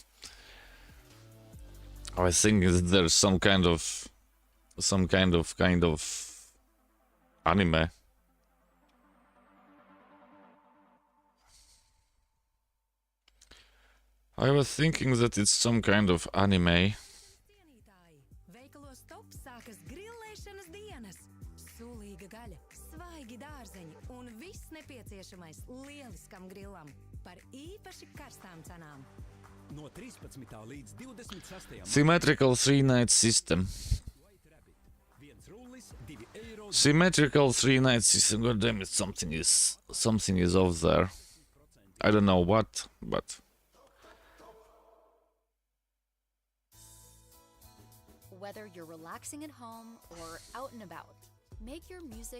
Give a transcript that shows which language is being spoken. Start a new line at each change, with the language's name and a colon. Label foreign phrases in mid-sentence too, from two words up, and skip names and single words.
English: I think there's some kind of anime. I was thinking that it's some kind of anime.
Latvian: Cienītāji, veikalos top sākas grillēšanas dienas. Sulīga gaļa, svaigi dārzeņi un viss nepieciešamais lieliskam grillam par īpaši karstām cenām. No 13. līdz 26.
English: Symmetrical 3-knight system. White Rabbit.
Latvian: Viens rullis, 2 eiro.
English: Symmetrical 3-knight system. God damn it, something is off there. I don't know what, but Whether you're relaxing at home or out and about, make your music.